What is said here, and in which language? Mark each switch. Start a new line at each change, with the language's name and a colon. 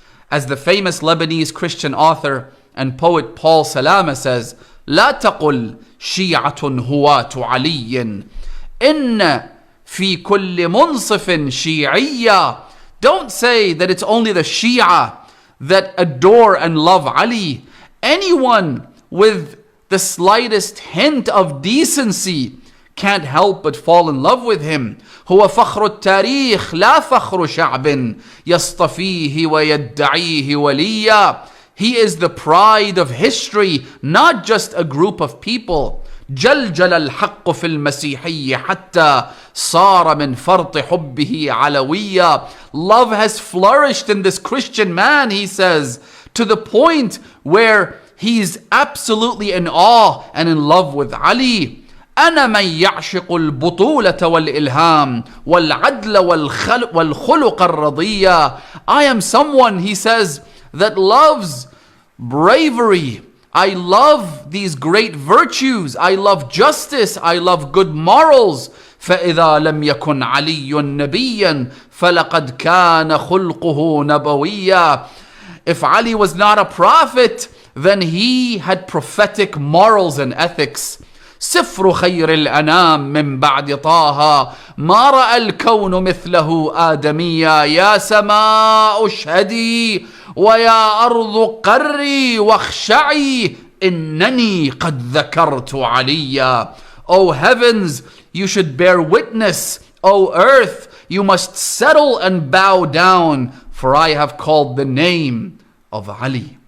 English: As the famous Lebanese Christian author and poet Paul Salama says,
Arabic: "لا تقل شيعة هواة علي إن في كل منصف شيعية."
English: Don't say that it's only the Shia that adore and love Ali. Anyone with the slightest hint of decency can't help but fall in love with him.
Arabic: هو فخر التاريخ لا فخر شعب يصطفيه ويدعيه وليا.
English: He is the pride of history, not just a group of people.
Arabic: جلجل الحق في المسيحية حتى صار من فرط حبه علوية.
English: Love has flourished in this Christian man, he says, to the point where he is absolutely in awe and in love with Ali.
Arabic: أنا من يعشق البطولة والإلهام والعدل والخلق الرضية.
English: I am someone, he says, that loves bravery. I love these great virtues. I love justice. I love good morals.
Arabic: فإذا لم يكن علي نبيا فلقد كان خلقه نبويا.
English: If Ali was not a prophet, then he had prophetic morals and ethics.
Arabic: سفر خير الأنام من بعد طه ما رأى الكون مثله آدميا. يا سماء اشهدي ويا أرض قري واخشعي إنني قد ذكرت عليا.
English: O heavens, you should bear witness. O earth, you must settle and bow down, for I have called the name of Ali.